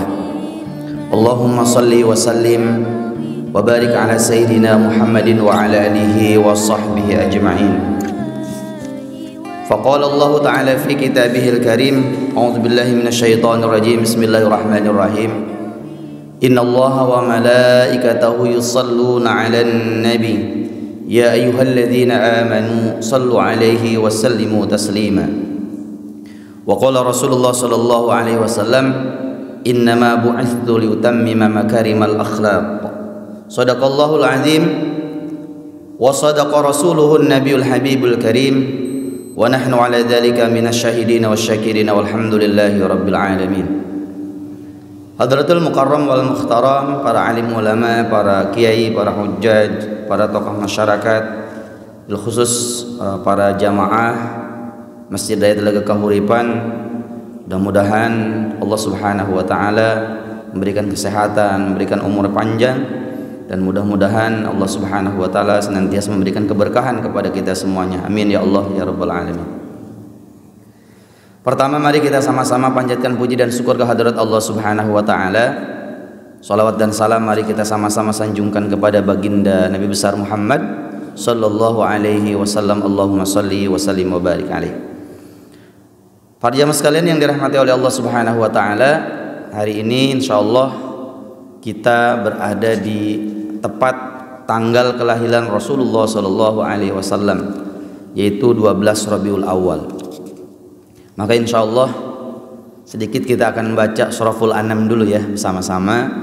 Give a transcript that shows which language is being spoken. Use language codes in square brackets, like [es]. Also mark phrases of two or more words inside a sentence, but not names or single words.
[ar] اللهم صل وسلم وبارك على سيدنا محمد وعلى آله وصحبه أجمعين. فقال الله تعالى في كتابه الكريم أعوذ بالله من الشيطان الرجيم. بسم الله الرحمن الرحيم. إن الله وملائكته يصلون على النبي يا أيها الذين آمنوا صلوا عليه وسلموا تسليما. وقال رسول الله صلى الله عليه وسلم إنما بعثت لأتمم مكارم الأخلاق. صدق الله العظيم وصدق رسوله النبي الحبيب الكريم ونحن على ذلك من الشاهدين والشاكرين والحمد لله رب العالمين. حضرة المكرم والمحترم, [id] para alim ulama, para kiai, para hujjaj, para tokoh masyarakat, bil khusus para jamaah Masjid Daya Telaga Kahuripan, mudah-mudahan Allah [ar] سبحانه وتعالى [id] memberikan kesehatan, memberikan umur panjang, dan mudah-mudahan Allah [ar] سبحانه وتعالى [id] senantiasa memberikan keberkahan kepada kita semuanya. [ar] آمين يا الله يا رب العالمين. [id] Pertama, mari kita sama-sama panjatkan puji dan syukur kehadirat Allah [ar] سبحانه وتعالى. [id] Salawat dan salam mari kita sama-sama sanjungkan kepada baginda Nabi besar Muhammad [ar] صلى الله عليه وسلم. اللهم صل وسلم وبارك عليه. [id] Para jamaah sekalian yang dirahmati oleh Allah [ar] سبحانه وتعالى, [id] hari ini insyaallah kita berada di tepat tanggal kelahiran Rasulullah [ar] صلى الله عليه وسلم, [id] yaitu 12 Rabiul Awal. Maka insyaallah sedikit kita akan baca Suraful An'am dulu ya bersama-sama.